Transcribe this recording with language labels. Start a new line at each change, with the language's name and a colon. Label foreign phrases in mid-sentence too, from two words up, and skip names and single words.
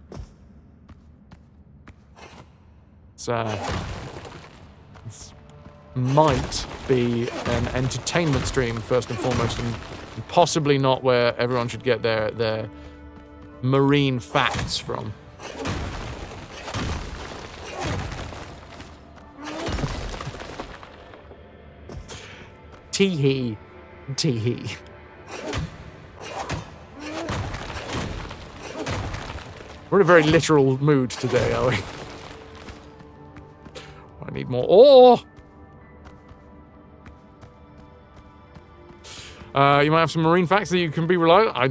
English: This might be an entertainment stream, first and foremost, and possibly not where everyone should get their marine facts from. Tee-hee. Tee-hee. We're in a very literal mood today, are we? I need more ore! You might have some marine facts that you can be relied on.